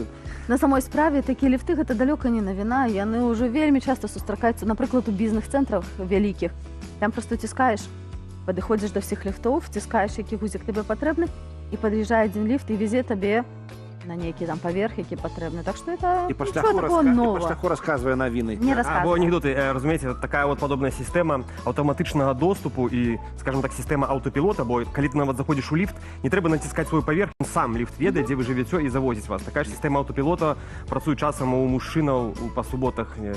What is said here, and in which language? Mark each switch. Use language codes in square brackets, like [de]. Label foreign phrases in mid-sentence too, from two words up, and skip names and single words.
[be] На самой справе такія ліфты гэта далёка не навіна, яны ўжо вельмі часта сустракаюцца, напрыклад, у бізнес-цэнтрах вялікіх. Там проста ціскаеш, падыходзіш да ўсіх ліфтоў, вціскаеш, які гузік табе патрэбны, і пад'язджае адзін ліфт і везе табе на нейкі там паверх, які патрэбны. Так што это [uk] нічого такого нового. [be] І па шляху расказвае навіны. Не расказвае. Або анекдоты, разумееце, такая вот падобная сістэма аўтаматычнага доступу і, [ru] скажем так, [be] сістэма аўтапілота, бо калі ты нават заходзіш у ліфт, не трэба націскаць свой паверх, сам ліфт ведае, дзе вы жывяце і завозіць вас. Такая ж сістэма аўтапілота працуе часам у мужчынаў па суботах.